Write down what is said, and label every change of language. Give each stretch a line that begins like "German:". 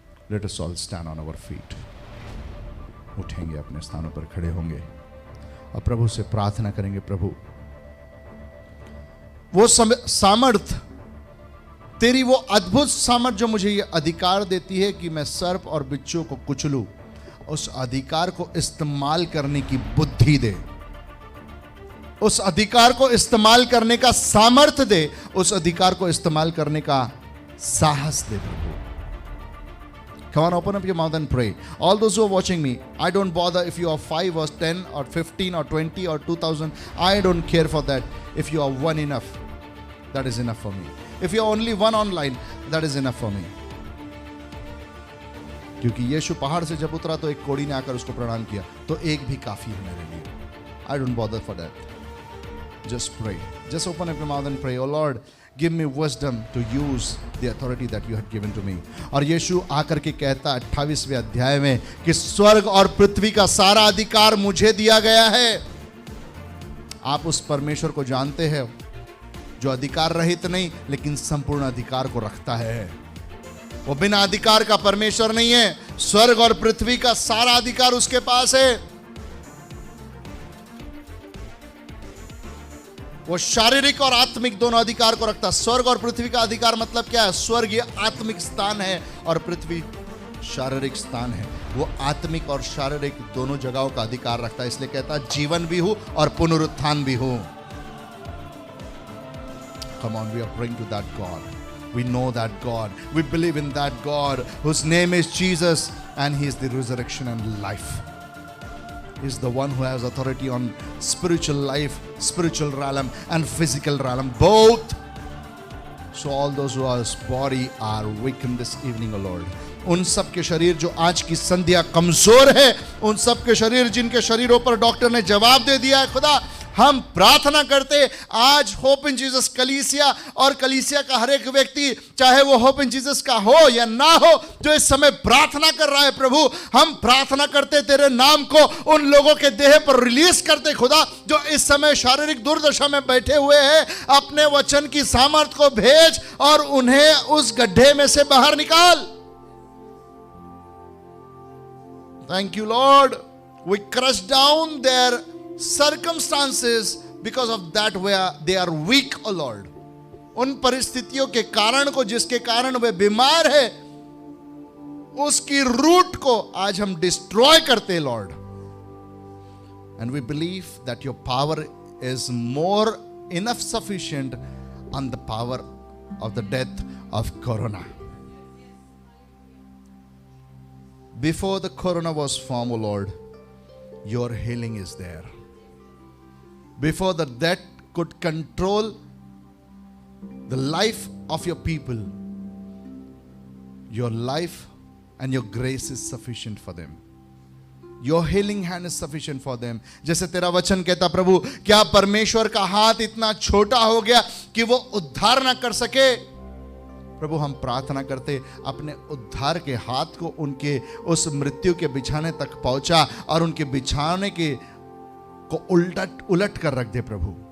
English: Let us all stand on our feet.
Hindi: उठेंगे, अपने स्थानों पर खड़े होंगे और प्रभु से प्रार्थना करेंगे, प्रभु वो सामर्थ, तेरी वो अद्भुत सामर्थ जो मुझे ये अधिकार देती है कि मैं सर्प और बिच्छू को कुचलूं, उस अधिकार को इस्तेमाल करने की बुद्धि दे, उस अधिकार को इस्तेमाल करने का सामर्थ्य दे, उस अधिकार को इस्तेमाल करने का साहस दे प्रभु।
English: Come on, open up your mouth and pray. All those who are watching me, I don't bother if you are 5 or 10 or 15 or 20 or 2000. I don't care for that. If you are one enough, that is enough for me. If you are only one online, that is enough for me.
Hindi: क्योंकि यीशु पहाड़ से जब उतरा तो एक कोढ़ी ने आकर उसको प्रणाम किया, तो एक भी काफी है मेरे लिए।
English: I don't bother for that. Just pray. Just open up your mouth and pray. Oh Lord, give me wisdom to use the authority that you had given to me.
Hindi: और यीशु आकर के कहता 28वें अध्याय में कि स्वर्ग और पृथ्वी का सारा अधिकार मुझे दिया गया है। आप उस परमेश्वर को जानते हैं जो अधिकार रहित नहीं, लेकिन संपूर्ण अधिकार को रखता है। वो बिना अधिकार का परमेश्वर नहीं है। स्वर्ग और पृथ्वी का सारा अधिकार उसके पास है। वो शारीरिक और आत्मिक दोनों अधिकार को रखता है। स्वर्ग और पृथ्वी का अधिकार मतलब क्या है? स्वर्ग ये आत्मिक स्थान है और पृथ्वी शारीरिक स्थान है। वो आत्मिक और शारीरिक दोनों जगहों का अधिकार रखता है, इसलिए कहता है जीवन भी हूं और पुनरुत्थान भी हूं।
English: Come on, we are praying to that God. We know that God. We believe in that God whose name is Jesus and He is the resurrection and life. He is the one who has authority on spiritual life, spiritual realm and physical realm, both. So all those who are His body are weakened this evening, O Lord.
Hindi: उन सब के शरीर जो आज की संध्या कमजोर है, उन सब के शरीर जिनके शरीरों पर डॉक्टर ने जवाब दे दिया है, खुदा हम प्रार्थना करते आज होप इन जीसस कलीसिया और कलीसिया का हर एक व्यक्ति, चाहे वो होप इन जीसस का हो या ना हो, जो इस समय प्रार्थना कर रहा है प्रभु, हम प्रार्थना करते तेरे नाम को उन लोगों के देह पर रिलीज करते खुदा, जो इस समय शारीरिक दुर्दशा में बैठे हुए हैं। अपने वचन की सामर्थ को भेज और उन्हें उस गड्ढे में से बाहर निकाल।
English: Thank you, Lord. We crush down their circumstances because of that where they are weak, O Lord.
Hindi: उन परिस्थितियों के कारण को जिसके कारण वे बीमार है, उसकी रूट को आज हम डिस्ट्रॉय करते हैं, Lord.
English: And we believe that your power is more enough sufficient on the power of the death of Corona. Before the Corona was formed, O Lord, your healing is there. Before the death could control the life of your people, your life and your grace is sufficient for them. Your healing hand is sufficient for them.
Hindi: जैसे तेरा वचन कहता प्रभु, क्या परमेश्वर का हाथ इतना छोटा हो गया कि वो उद्धार ना कर सके? प्रभु हम प्रार्थना करते अपने उद्धार के हाथ को उनके उस मृत्यु के बिछाने तक पहुंचा और उनके बिछाने के को उलट कर रख दे प्रभु।